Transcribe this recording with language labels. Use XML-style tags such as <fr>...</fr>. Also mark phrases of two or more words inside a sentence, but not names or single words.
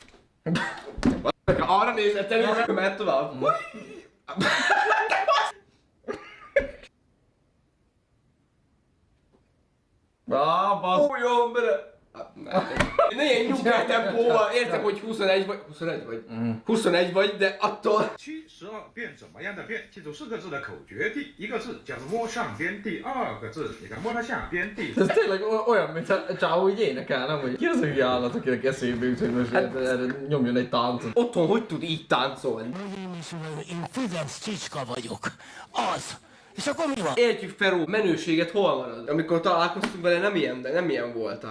<hu>Arra nézett el, és mehet tovább. Basz. Ó, jó, bele! Ne ilyen nyugdíj tempóval, értem, hogy 21 vagy, 21 vagy, 21 vagy, de attól...</hu> <zh>七十二变怎么样的变？记住4个字的口诀，第一个字叫做摸上边，第二个字你看摸它下边，第</zh> <hu>Ez tényleg olyan, mint a csávó így énekel, nem? Hogy ki az a hülye állat, akinek eszébe jut, hogy most erre nyomjon egy táncot. Otthon hogy tud így táncolni? Én Fidesz csicska vagyok. Az. És akkor mi van? Értjük, Feró, menőséget hol marad? Amikor találkoztunk vele, nem ilyen voltál.</hu>